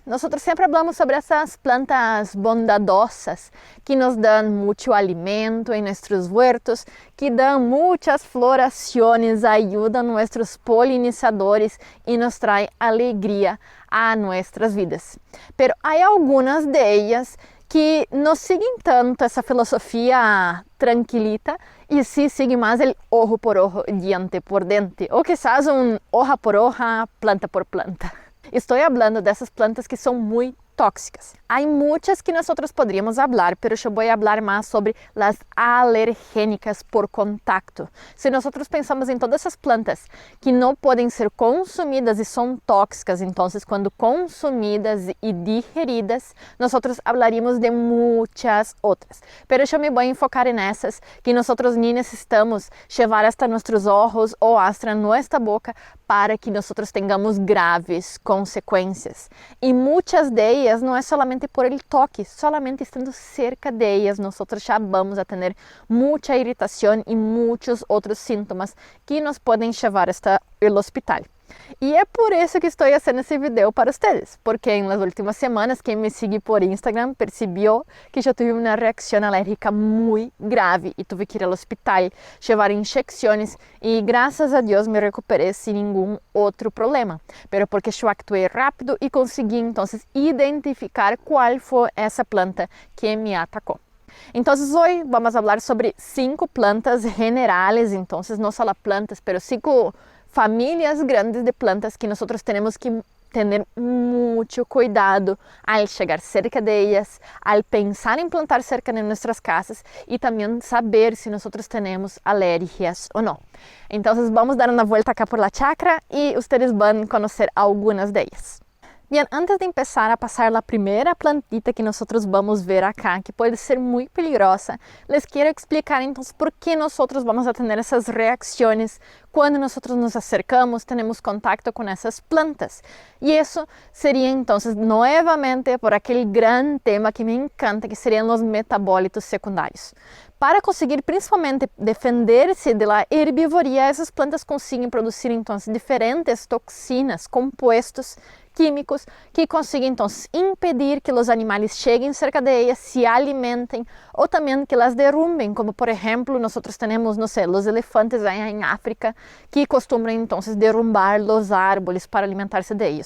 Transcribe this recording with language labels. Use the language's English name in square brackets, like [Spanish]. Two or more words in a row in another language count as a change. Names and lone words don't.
[Spanish] Nosotros siempre hablamos sobre esas plantas bondadosas que nos dan mucho alimento en nuestros huertos, que dan muchas floraciones, ayudan a nuestros polinizadores y nos trae alegría a nuestras vidas. Pero hay algunas de ellas que no siguen tanto [Portuguese] essa filosofia tranquilita e sim seguem mais o [Spanish] ojo por ojo, diente por diente, ou quizás hoja por hoja, planta por planta. [Portuguese] Estou falando dessas plantas que são muito tóxicas. Há muitas que nós podríamos falar, mas eu vou falar mais sobre as alergênicas por contacto. Se nós pensamos em todas essas plantas que não podem ser consumidas e são tóxicas, então quando consumidas e digeridas, nós falaríamos de muitas outras. Mas eu me vou enfocar nessas que nós nem necessitamos levar hasta nossos olhos ou hasta nossa boca para que nós tenhamos graves consequências. E muitas delas não é [Spanish] solamente por el toque, solamente estando cerca de ellas, nosotros ya vamos a tener mucha irritación y muchos otros síntomas que nos pueden llevar hasta el hospital. [Portuguese] E é por isso que estou fazendo esse vídeo para vocês, porque nas últimas semanas quem me segue por Instagram percebeu que eu tive uma reação alérgica muito grave e tive que ir ao hospital, levar injeções e graças a Deus me recuperei sem nenhum outro problema, pero porque eu actuei rápido e consegui então identificar qual foi essa planta que me atacou. Então, hoje vamos falar sobre 5 plantas generales, então não só plantas, pero 5 famílias grandes de plantas que nós temos que ter muito cuidado al chegar [Spanish] cerca de ellas, [Portuguese] al pensar em plantar cerca de nossas casas e também saber se nós temos alergias ou não. Então, vamos dar uma volta [Spanish] acá por la chacra [Portuguese] e vocês vão conhecer algumas delas. [Spanish] Bien, antes de empezar a pasar la primera plantita que nosotros vamos ver acá, que puede ser muy peligrosa, les quiero explicar entonces por qué nosotros vamos a tener esas reacciones cuando nosotros nos acercamos, tenemos contacto con esas plantas. Y eso sería entonces nuevamente por aquel gran tema que me encanta, que serían los metabólitos secundarios. [Portuguese] Para conseguir principalmente defender-se da herbivoria, essas plantas conseguem produzir então diferentes toxinas, compostos químicos que conseguem então impedir que os animais cheguem cerca de elas, se alimentem ou também que las derrumbem, como por exemplo nós temos, não sei, os elefantes aí em África que costumam então derrumbar os árvores para alimentar-se de eles.